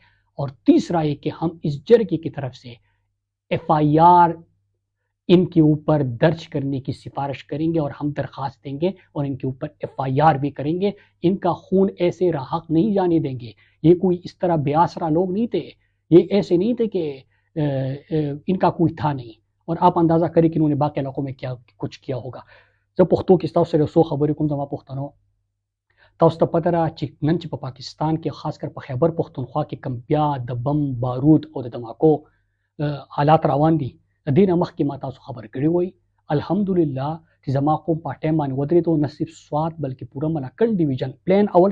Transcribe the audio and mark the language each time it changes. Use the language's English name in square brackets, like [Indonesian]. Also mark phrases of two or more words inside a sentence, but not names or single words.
[Urdu] اور تیسرا یہ کہ ہم اس جرگے کی طرف سے FIR ان کے اوپر درج کرنے کی سفارش کریں گے اور ہم درخواست دیں گے اور ان کے اوپر FIR بھی کریں گے۔ ان کا خون ایسے راحق نہیں جانے دیں گے، یہ کوئی اس طرح بے آسرا لوگ نہیں تھے، یہ ایسے نہیں تھے کہ ان کا کوئی تھا نہیں۔ اور آپ اندازہ کریں کہ انہوں نے باقی علاقوں میں کیا کچھ کیا ہوگا۔ [Pashto] جب پختو کی تاسو سره سو خبرې کوم زما پښتنو، تاسو ته پته ده چې نن چې په پاکستان کې خاص کر په خیبر پښتونخوا کې کم بیا د بم بارود او د دماکو حالات روان دي، د دې نه مخکې ما تاسو خبر کړی وای الحمدلله چې زما قوم په ټایم باندې ودرېدو، نه صرف سوات بلکې پوره ملکنډ ډیویژن پلان اول